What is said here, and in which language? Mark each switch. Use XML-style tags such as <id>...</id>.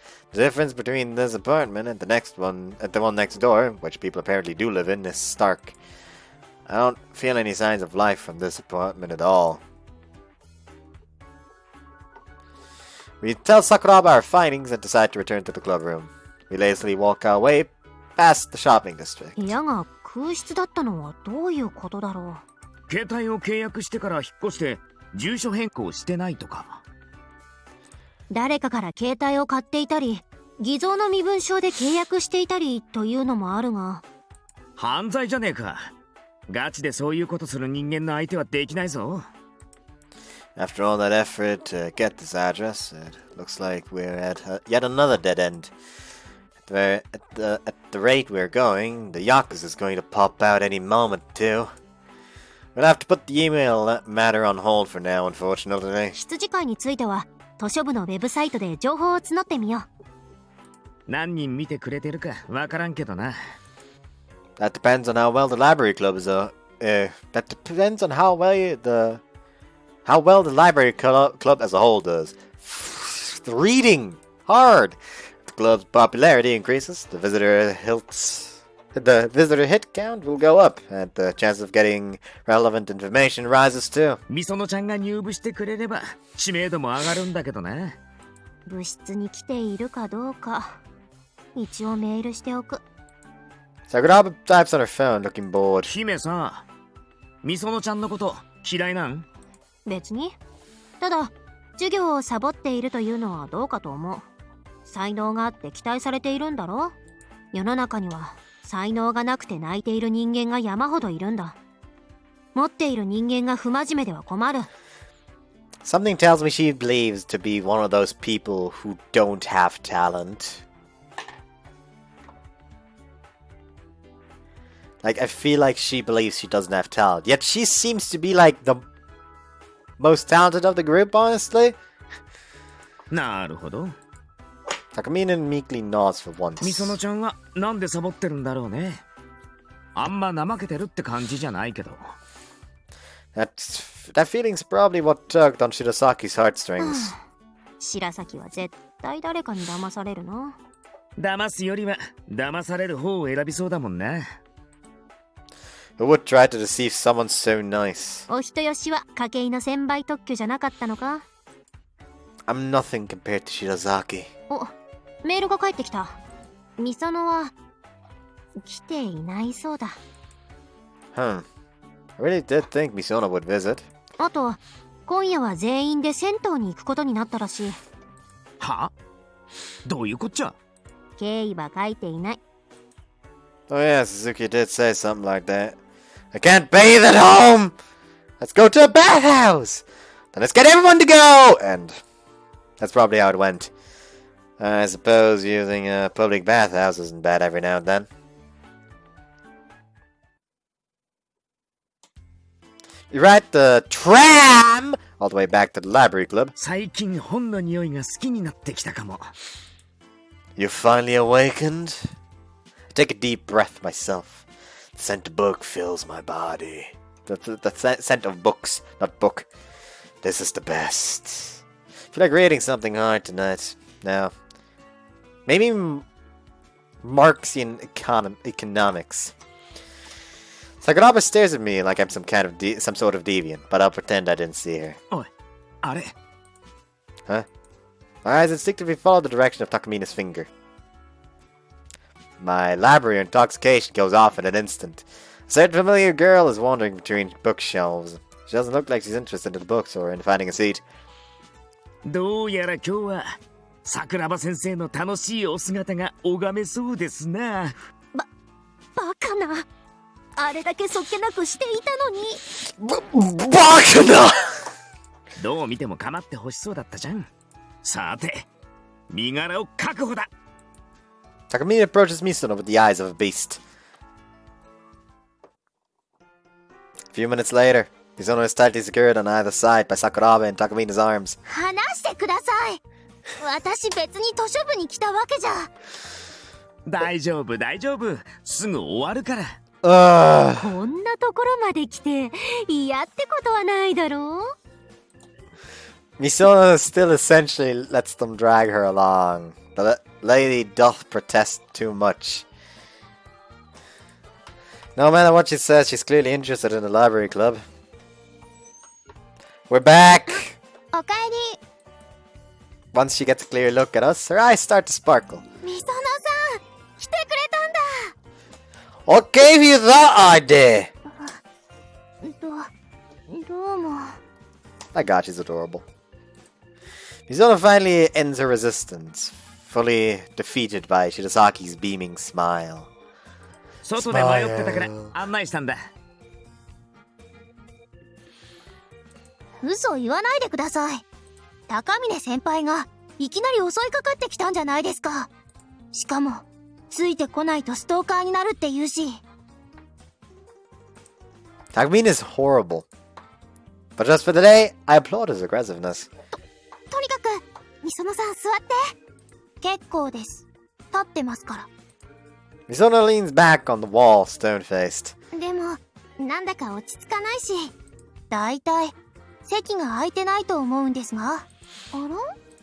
<en>The difference between this apartment and the one next door, which people apparently do live in, is stark. I don't feel any signs of life from this apartment at all. We tell Sakuraba our findings and decide to return to the club room. We lazily walk our way past the shopping district.</en> <ja>部屋が空室だったのはどういうことだろう。携帯を契約してから引っ越して住所変更してないとか。誰かから携帯を買っていたり、偽造の身分証で契約していたりというのもあるが。犯罪じゃねえか。ガチでそういうことする人間の相手はできないぞ。</ja> <en>After all that effort to get this address, it looks like we're at yet another dead end. At the rate we're going, the Yakuza is going to pop out any moment too. We'll have to put the email matter on hold for now, unfortunately.</en> <ja>羊飼いについては図書部のウェブサイトで情報を募ってみよう。何人見てくれてるかわからんけどな。</ja> <en>That depends on how well the library club is. That depends on how well the library club as a whole does. Reading hard. If the club's popularity increases, the visitor hit count will go up, and the chance of getting relevant information rises too.</en> <ja>みそのちゃんが入部してくれれば知名度も上がるんだけどな。部室に来ているかどうか一応メールしておく。</ja> <en>Sakuraba types on her phone, looking bored.</en> <ja>姫さ、みそのちゃんのこと嫌いなん？別に。ただ授業をサボっているというのはどうかと思う。才能があって期待されているんだろ。世の中には才能がなくて泣いている人間が山ほどいるんだ。持っている人間が不真面目では困る。</ja> <en>Something tells me she believes to be one of those people who don't have talent. Like, I feel like she believes she doesn't have talent. Yet she seems to be like the most talented of the group, honestly.</en> <ja>なるほど。</ja> <en>Takamine meekly nods for once.</en> <ja>みそのちゃんはなんでサボってるんだろうね。あんま怠けてるって感じじゃないけど。</ja> <en>That feeling's probably what tugged on Shirasaki's heartstrings.</en> <ja>白崎は絶対誰かに騙されるな。騙すよりは騙される方を選びそうだもんな。</ja> <en>Who would try to deceive someone so nice?</en> <ja>お人よしは筧の専売特許じゃなかったのか？</ja> <en>I'm nothing compared to Shirazaki.</en> <ja>お、メールが返ってきた。ミソノは来ていないそうだ。</ja> <en>I really did think Misono would visit.</en> <ja>あと、今夜は全員で銭湯に行くことになったらしい。は？どういうこっちゃ？経緯は書いていない。</ja> <en>Oh yeah, Suzuki did say something like that. I can't bathe at home! Let's go to a bathhouse! Then let's get everyone to go! And that's probably how it went. I suppose using a public bathhouse isn't bad every now and then. You ride the tram all the way back to the library club.</en> <ja>最近本の匂いが好きになってきたかも。</ja> <en>You finally awakened? I take a deep breath myself. The scent of book fills my body. The scent of books, not book. This is the best. I feel like reading something hard tonight. Now, maybe Marxian economics. Sakuraba stares at me like I'm some sort of deviant, but I'll pretend I didn't see her.</en> <ja>おい、あれ。</ja> <en>Huh? My eyes instinctively follow the direction of Takamina's finger. My library intoxication goes off in an instant. A certain familiar girl is wandering between bookshelves. She doesn't look like she's interested in the books or in finding a seat.</en> <ja>どうやら今日は桜庭先生の楽しいお姿が拝めそうですな。バカな。あれだけそっけなくしていたのに。バカな。どう見ても構ってほしそうだったじゃん。さて、身柄を確保だ。</ja> <en>Takamine approaches Misono with the eyes of a beast. A few minutes later, Misono is tightly secured on either side by Sakuraba and Takamina's arms.</en> <ja>話してください。私別に図書部に来たわけじゃ。大丈夫大丈夫、すぐ終わるから。こんなところまで来て嫌ってことはないだろう。</ja> <en>Misono still essentially lets them drag her along. The lady doth protest too much. No matter what she says, she's clearly interested in the library club. We're back!</en> <ja>おかえり。</ja> <en>Once she gets a clear look at us, her eyes start to sparkle.</en> <ja>みそのさん、来てくれたんだ。</ja> <en>What gave you that idea?</en> <ja>どうも。</ja> <en>My god, she's adorable. Misono finally ends her resistance, fully defeated by Shirasaki's beaming smile.</en> <ja>外で迷ってたから案内したんだ。嘘言わないでください。高峰先輩がいきなり襲いかかってきたんじゃないですか。しかもついてこないとストーカーになるって言うし。</ja> <en>Takamine is horrible. But just for today, I applaud his aggressiveness.</en> <ja>とにかくみそのさん座って。結構です。立ってますから。</ja> <en>Misono leans back on the wall, stone-faced.</en> <ja>でもなんだか落ち着かないし、だいたい席が空いてないと思うんですが。あら</ja>